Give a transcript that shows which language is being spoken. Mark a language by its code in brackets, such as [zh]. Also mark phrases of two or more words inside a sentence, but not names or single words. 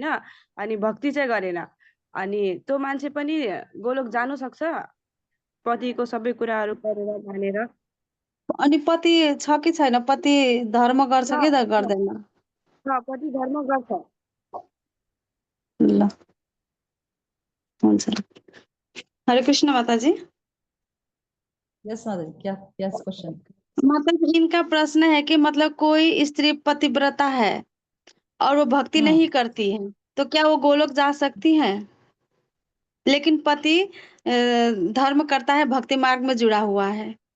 [ne] अनि भक्ति चाहिँ गरेन, अनि त्यो मान्छे पनि गोलोक जानु सक्छ पतिको सबै कुराहरू गरेर मानेर? अनि पति छ कि छैन? पति धर्म गर्छ छ कि छ गर्दैन? छ, पति धर्म गर्छ। ल, हुन्छ। हरे कृष्ण माताजी। [hi] यस माता जी, क्या यस क्वेश्चन? मतलब इनका प्रश्न है कि मतलब कोई स्त्री पतिव्रता है और वो भक्ति नहीं करती है, तो क्या वो गोलोक जा सकती है? लेकिन पति धर्म करता है, भक्ति मार्ग में जुड़ा हुआ है।